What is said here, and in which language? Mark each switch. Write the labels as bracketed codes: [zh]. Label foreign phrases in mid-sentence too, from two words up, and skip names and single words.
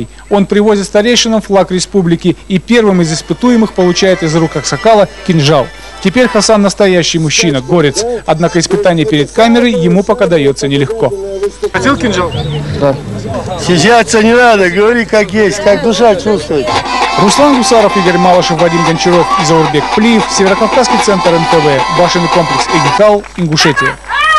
[ru] Он привозит старейшинам флаг республики и первым из испытуемых получает из рук аксакала кинжал. Теперь Хасан настоящий мужчина, горец. Однако испытание перед камерой ему пока дается нелегко. Хотел кинжал? Да. Стесняться не надо, говори как есть, как душа чувствует. Руслан Гусаров, Игорь Малышев, Вадим Гончаров и Заурбек Плиев. Северокавказский центр НТВ. Башенный комплекс Эгикал, Ингушетия.